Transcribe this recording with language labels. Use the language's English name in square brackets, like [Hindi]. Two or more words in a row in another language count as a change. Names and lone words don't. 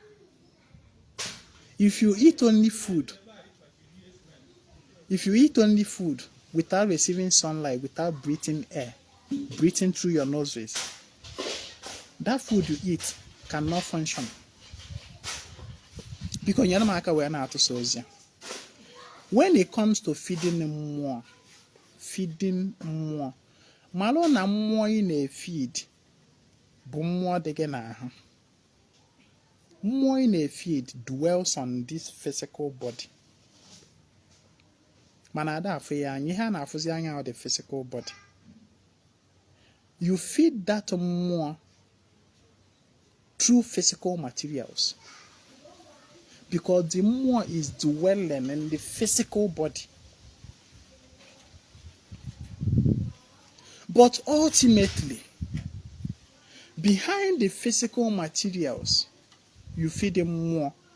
[English] If you eat only food without receiving sunlight, without breathing air, breathing through your nostrils, that food you eat cannot function. Because you're not going. When it comes to feeding [Igbo] mmụọ, malụ na mmụọ ị na-feed bụ mmụọ dị gị n'ahụ. Mmụọ ị na-feed [English] dwells on this physical body. [Igbo] Mana ada afọ ya anyị ha na-afụzi anya [English] the physical body. You feed that mmụọ through physical materials. Because the mmụọ is dwelling in the physical body. But ultimately, behind the physical materials, you feed them more.